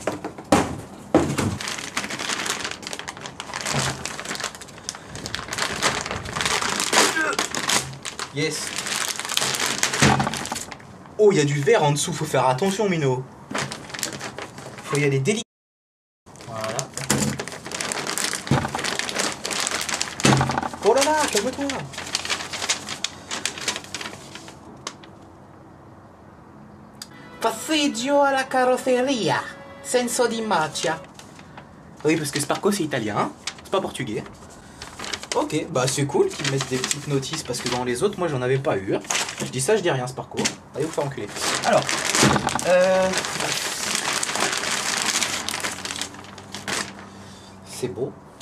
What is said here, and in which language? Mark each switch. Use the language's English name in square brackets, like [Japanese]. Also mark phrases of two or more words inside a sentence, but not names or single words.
[French] Yes. Oh, il y a du verre en dessous, faut faire attention, Mino. Faut y aller délicat. Voilà. Oh là là, calme-toi. [Italian] Passeggio alla carrozzeria, senso di marcia. [French] Oui, parce que Sparco c'est italien, hein, c'est pas portugais. Ok, bah c'est cool qu'ils mettent des petites notices parce que dans les autres, moi j'en avais pas eu. Je dis ça, je dis rien, Sparco. Allez vous faire enculer. Alors, c'est beau.